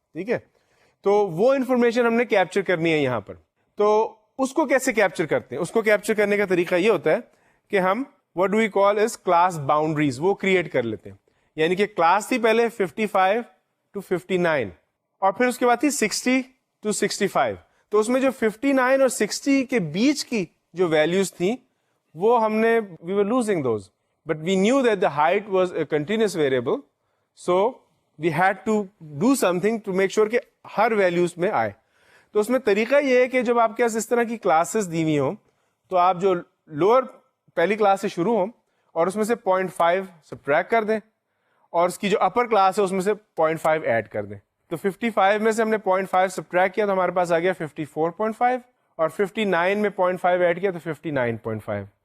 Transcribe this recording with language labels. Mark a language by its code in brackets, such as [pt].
[ur] ٹھیک ہے, تو وہ انفارمیشن ہم نے کیپچر کرنی ہے یہاں پر. تو اس کو کیسے کیپچر کرتے ہیں؟ اس کو کیپچر کرنے کا طریقہ یہ ہوتا ہے کہ ہم [en] what do we call as [ur] class boundaries وہ کریٹ کر لیتے ہیں. یعنی کہ کلاس تھی پہلے 55 to 59 اور پھر اس کے بعد تھی 60 to 65. تو اس میں جو 59 اور 60 کے بیچ کی جو ویلیوز تھیں وہ ہم نے [en] we were losing those, but we knew that the height was a continuous variable, so we had to do something to make sure [ur] کہ ہر ویلیوز میں آئے. تو اس میں طریقہ یہ ہے کہ جب آپ کے پاس اس طرح کی کلاسز دی ہوئی ہوں تو آپ جو لوور پہلی کلاس سے شروع ہوں اور اس میں سے 0.5 سبٹریکٹ کر دیں اور اس کی جو اپر کلاس ہے اس میں سے 0.5 ایڈ کر دیں. تو 55 میں سے ہم نے 0.5 سبٹریکٹ کیا تو ہمارے پاس آ گیا 54.5 اور 59 میں 0.5 ایڈ کیا تو 59.5.